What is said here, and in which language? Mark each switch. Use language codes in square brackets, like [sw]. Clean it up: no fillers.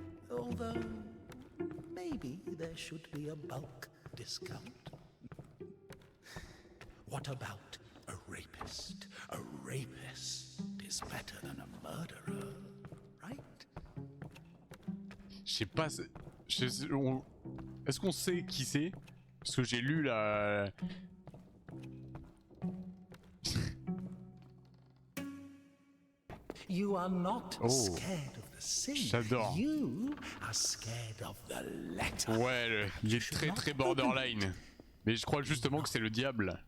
[en] Although, maybe there should be a bulk discount. What about a rapist? A rapist is better than a murderer, right? [fr] Je sais pas. Est-ce qu'on sait qui c'est? Parce que j'ai lu la. [en] You are not Oh. scared of the sin. [fr] J'adore. [en] You are scared of the letter. [fr] Ouais, il est très très borderline. Mais je crois justement que c'est le diable.